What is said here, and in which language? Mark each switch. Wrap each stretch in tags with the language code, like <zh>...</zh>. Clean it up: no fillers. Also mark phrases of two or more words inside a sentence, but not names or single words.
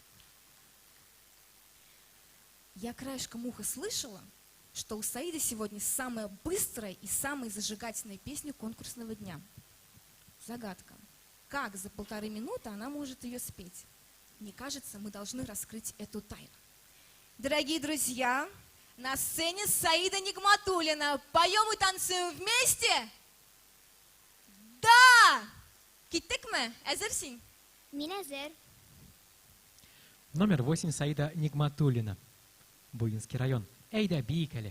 <ru>Я краешком уха слышала, что у Саиды сегодня самая быстрая и самая зажигательная песня конкурсного дня. Загадка. Как за 1,5 минуты она может ее спеть? Мне кажется, мы должны раскрыть эту тайну. Дорогие друзья, на сцене Саида Нигматуллина. Поем и танцуем вместе? Да!</ru> <tt>Киттек ми? Әзерсің? Мин әзер.</tt> <ru>Номер 8 Саида Нигматуллина. Буинский район. Эйда Бикали.</ru>